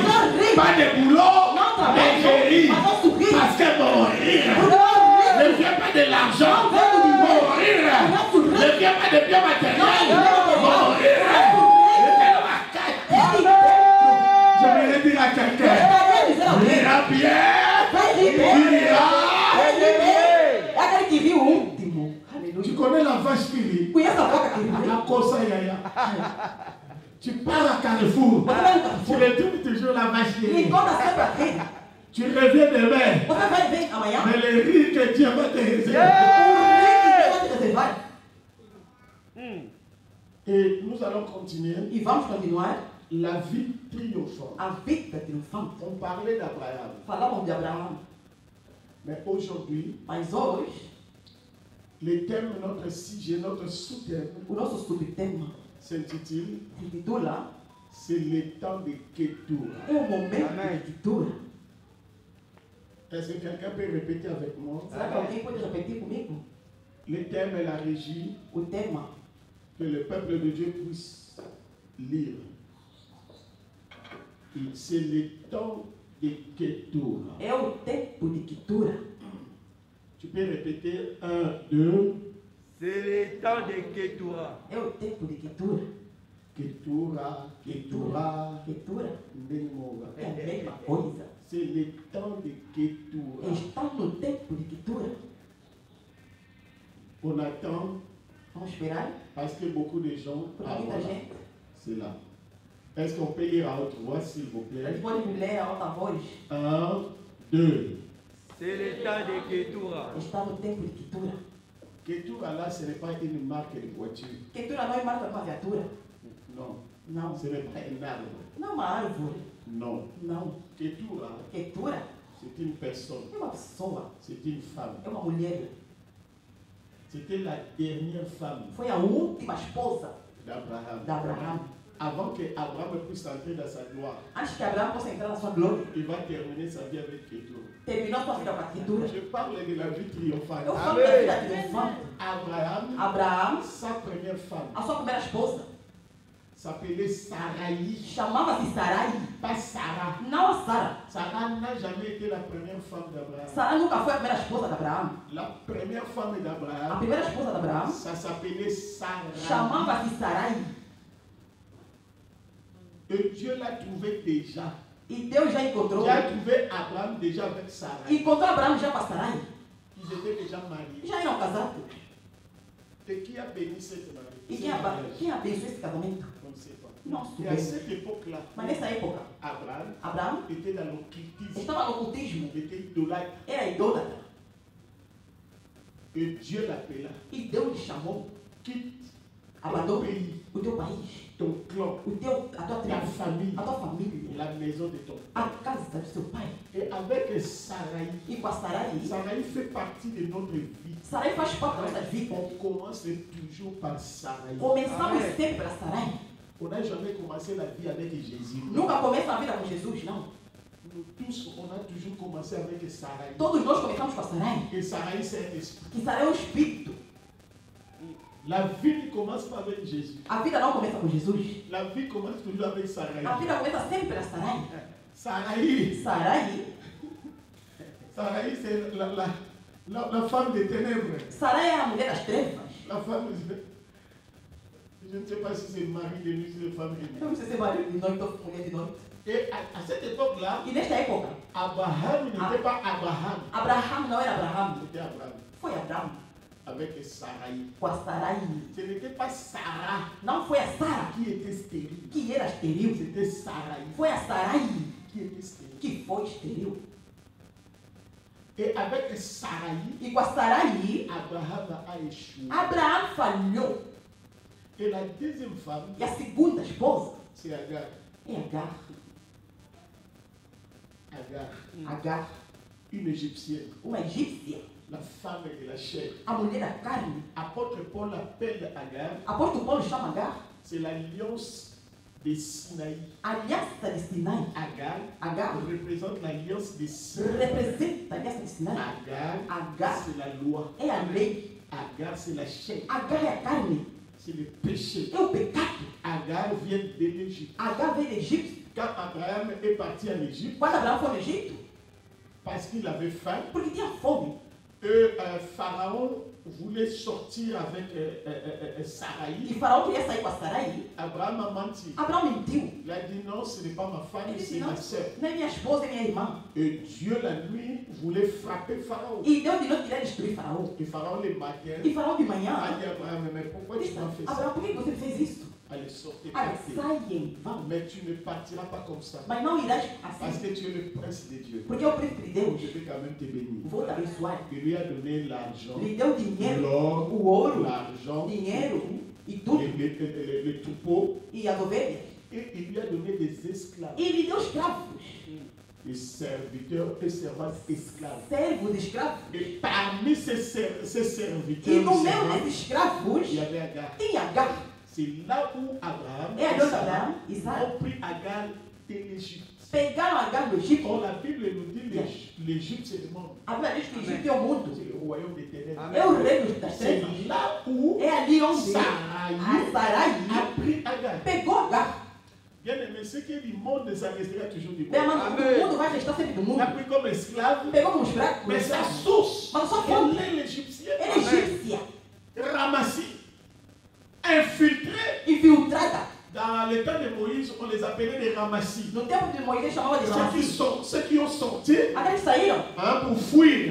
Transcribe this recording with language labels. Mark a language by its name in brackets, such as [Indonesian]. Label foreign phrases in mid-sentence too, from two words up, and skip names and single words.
[French] Pas de boulot, mais je ris. Parce que mon rire ne vient pas de l'argent. Mon rire ne vient pas de biens matériels. Mon rire je vais dire à quelqu'un, il ira bien, il ira. [Portuguese] é aquele que viu o último. [French] Tu [Portuguese] Aleluia. [French] connais la vache qui rit? [Portuguese] Conhece a boca que ri? [French] La cosa yaya. Tu pars à Carrefour. Tu retrouves toujours la vache qui [Portuguese] E [French] rit. [Portuguese] conta sempre a rir. [French] Tu reviens demain. [Portuguese] Você vai ver amanhã. [French] Mais le rire que Dieu va te réserver. [Portuguese] O rei que Deus vai te reservar. [French] Et nous allons continuer [Portuguese] E vamos continuar [French] la vie triomphante. [Portuguese] a vida triunfante. [French] On parlait d'Abraham. [Portuguese] Falamos de Abraão, [French] Mais aujourd'hui, [Portuguese] mas hoje [French] le thème, notre sujet, notre sous-thème [Portuguese] o nosso subtema [French] s'intitule [Portuguese] se intitula [French] c'est le temps de Ketura. [Portuguese] É o momento Amém. de Ketura. [French] Est-ce que quelqu'un peut répéter avec moi? [Portuguese] Será que alguém pode repetir comigo? [French] Le thème est la régie [Portuguese] O tema [French] que le peuple de Dieu puisse lire. Et c'est le temps de Ketura. [Portuguese] é o tempo de Ketura. [French] Tu peux répéter 1, 2. C'est le temps de Ketura. [Portuguese] É o tempo de Ketura. Ketura, Ketura, Ketura Benimoga. é a mesma coisa. [French] C'est le temps de Ketura. [Portuguese] Está no tempo de Ketura. [French] On attend [Portuguese] Vamos esperar. [French] parce que beaucoup de gens. [Portuguese] Porque Ah, muita [French] voilà. [Portuguese] gente. [French] C'est là. Est-ce qu'on peut lire à haute voix, s'il vous [Portuguese] A [French] plaît? [Portuguese] gente pode ler a alta voz. 1, 2. [French] C'est le temps de Ketura. [Portuguese] Está no tempo de Ketura. [French] Ketura, là, ce n'est pas une marque de voiture. [Portuguese] Ketura não é marca de uma viatura. [French] Non. [Portuguese] Não. [French] Ce n'est pas un arbre. [Portuguese] Não é uma árvore. [French] Non. [Portuguese] Não. [French] Ketura, [Portuguese] Ketura [French] c'est une personne. [Portuguese] é uma pessoa. [French] C'est une femme. [Portuguese] É uma mulher. [French] C'était la dernière femme [Portuguese] Foi a última esposa [French] d'Abraham. [Portuguese] de Abraão. [French] Avant que Abraham puisse entrer dans sa gloire, [Portuguese] Antes que Abraão possa entrar na sua glória, [French] il va terminer sa vie avec Ketura. [Portuguese] terminou sua vida com a Ketura. [French] Je parle de la vie triomphante. [Portuguese] Eu falo da vida triunfante. [French] Abraham, [Portuguese] Abraão, [French] sa première femme, [Portuguese] a sua primeira esposa, [French] s'appelait Sarai. [Portuguese] chamava-se Sarai. [French] Pas Sarah. [Portuguese] Não a Sara. [French] Sarah n'a jamais été la première femme d'Abraham. [Portuguese] Sara nunca foi a primeira esposa de Abraão. [French] La première femme [Portuguese] A [French] d'Abraham, [Portuguese] primeira esposa de Abraão [French] ça s'appelait Sarah. [Portuguese] chamava-se Sarai. [French] Et Dieu l'a trouvé déjà. [Portuguese] E Deus já encontrou. [French] Dieu a trouvé Abraham déjà avec Sarah. [Portuguese] Encontrou Abraão já com a Sarai. [French] Ils étaient déjà mariés. [Portuguese] Já eram casados. [French] Et qui a béni cette mariage? [Portuguese] E quem abençoou esse casamento? [French] On ne sait pas. [Portuguese] Não [French] Et à [Portuguese] soubemos. [French] cette époque-là, [Portuguese] Mas nessa época, [French] Abraham [Portuguese] Abraão [French] était dans l'occultisme. [Portuguese] estava no ocultismo. [French] Il était idolâtre. [Portuguese] Era idólatra. [French] Et Dieu l'appela. [Portuguese] E Deus lhe chamou. [French] Quitte ton [Portuguese] Abandona [French] pays, [Portuguese] o teu país, [French] ton clan, [Portuguese] a tua [French] ta [Portuguese] tribo, [French] famille, [Portuguese] a tua família, [French] la maison de ton [Portuguese] a [French] père. [Portuguese] casa do seu pai. [French] Et avec Sarai, [Portuguese] E com a Sarai, [French] Sarai fait partie de notre vie. [Portuguese] Sarai faz parte da nossa vida. [French] On commence toujours par Sarai. [Portuguese] Começamos sempre pela Sarai. [French] On n'a jamais commencé la vie avec Jésus. [Portuguese] Nunca começa a vida com Jesus, não. [French] Nous tous, on a toujours commencé avec Sarai. [Portuguese] Todos nós começamos com a Sarai. [French] Et Sarai, c'est un esprit. [Portuguese] Que Sarai é o espírito. [French] La vie ne commence pas avec Jésus. [Portuguese] A vida não começa com Jesus. [French] La vie commence toujours avec Sarai. [Portuguese] A vida começa sempre pela Sarai. [French] Sarai, [Portuguese] Sarai, [French] Sarai, c'est la femme des ténèbres. [Portuguese] Sarai é a mulher das trevas. [French] La femme, je ne sais pas si c'est mari de nuit, c'est femme de [Portuguese] Eu [French] nuit. [Portuguese] não sei se é marido de noite ou mulher de noite. [French] Et à cette époque-là, [Portuguese] E nesta época, [French] Abraham n'était pas Abraham, [Portuguese] Abraão não era Abraão, [French] c'était Abraham [Portuguese] foi Abraão [French] avec Sarai. [Portuguese] com a Sarai. [French] Ce n'était pas Sarah [Portuguese] Não foi a Sara [French] qui était stérile, [Portuguese] que era estéril, [French] c'était Sarai [Portuguese] foi a Sarai [French] qui était stérile. [Portuguese] que foi estéril. [French] Et avec Sarai, [Portuguese] E com a Sarai, [French] Abraham a échoué. [Portuguese] Abraão falhou. [French] Et la deuxième femme, [Portuguese] E a segunda esposa [French] c'est Agar. [Portuguese] é Agar. Agar, [French] Une égyptienne, [Portuguese] uma egípcia, [French] la femme de la chair. [Portuguese] a mulher da carne. [French] Apôtre Paul appelle Agar, [Portuguese] Apóstolo Paulo chama Agar [French] c'est l'alliance de Sinaï. [Portuguese] a aliança de Sinai. [French] Agar représente l'alliance de Sinaï. [Portuguese] Representa a aliança de Sinai. [French] Agar, c'est la loi. [Portuguese] É a lei. [French] Agar, c'est la chair. [Portuguese] Agar é a carne. [French] C'est le péché. [Portuguese] É o pecado. [French] Agar vient de l'Égypte. [Portuguese] Agar veio do Egito. [French] Quand Abraham est parti en Égypte, [Portuguese] Quando Abraão foi no Egito, [French] parce qu'il avait faim, [Portuguese] porque tinha fome. [French] Pharaon voulait sortir avec Sarai. [Portuguese] E Faraó queria sair com a Sarai. [French] Abraham a menti. [Portuguese] Abraão mentiu. [French] Il a dit non, ce n'est pas ma femme, [Portuguese] Ele [French] c'est [Portuguese] disse, não, [French] ma sœur. [Portuguese] não é minha esposa, é minha irmã. [French] Et Dieu la nuit voulait frapper Pharaon. [Portuguese] E Deus de noite queria destruir Faraó. [French] Et Pharaon le matin [Portuguese] E Faraó de a manhã [French] dit à Abraham, mais pourquoi tu [Portuguese] disse, [French] m'as fait ça? [Portuguese] Abraão, por que você fez isso? [French] Allez, sortez, [Portuguese] Olha, [French] partez. [Portuguese] saiem, vão. [French] Mais tu ne partiras pas comme ça. [Portuguese] Mas não irás [French] Parce [Portuguese] assim, [French] que tu es le prince de Dieu. [Portuguese] porque é o príncipe de Deus. [French] Je peux quand même te bénir. [Portuguese] Vou te abençoar. [French] Il lui a donné l'argent, [Portuguese] Lhe deu dinheiro, [French] l'or, [Portuguese] o ouro, [French] l'argent, [Portuguese] dinheiro e tudo. [French] les troupeaux. [Portuguese] E as ovelhas. [French] Et il lui a donné des esclaves, [Portuguese] E lhe deu escravos. [French] des serviteurs et servantes esclaves. [Portuguese] Servos, escravos. [French] Et parmi ces serviteurs, [Portuguese] E no [French] et [Portuguese] meio [French] servantes, [Portuguese] desses escravos, [French] il y avait Agar. [Portuguese] tinha Agar. [French] C'est là où Abraham [Portuguese] É a Deus de Abraão e Sara. [French] ont pris Agar de l'Égypte. [Portuguese] Pegaram Agar do Egito. [French] Or, la Bible nous dit l'Égypte, c'est le monde. [Portuguese] A Bíblia diz que o Egito é o mundo. [French] C'est le royaume des ténèbres. [Portuguese] É o reino das [French] C'est [Portuguese] trevas. [French] là où [Portuguese] É ali onde [French] Sarai [Portuguese] a Sarai [French] a pris Agar. [Portuguese] pegou Agar. [French] Bien aimé, ce qui est du monde, ça restera toujours du [Portuguese] Bem, [French] monde. [Portuguese] mas o mundo vai restar sempre do [French] Il [Portuguese] mundo. [French] a pris comme esclave, [Portuguese] Pegou como escravo. [French] mais sa source, [Portuguese] Mas só fonte. [French] elle est l'Égyptien, [Portuguese] Ela é egípcia. [French] ramassée, infiltrée. [Portuguese] Infiltrada. [French] Dans le temps de Moïse, on les appelait les ramassis. [Portuguese] No tempo de Moisés chamava de ramassis. [French] Ceux qui ont sorti [Portuguese] Aqueles que saíram [French] pour fuir